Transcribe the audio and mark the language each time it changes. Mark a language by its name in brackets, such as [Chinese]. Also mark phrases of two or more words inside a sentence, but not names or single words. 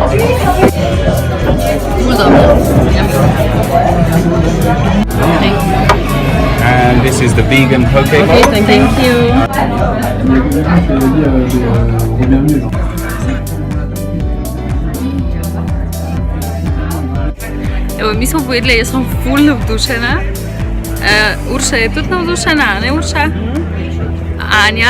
[Slovenian] Ful dobro. [English] And this is the vegan poke bowl. Thank you. [Slovenian] Evo, mi smo pojedli, jaz sem ful navdušena. Urša je tudi navdušena, ne Urša? Anja?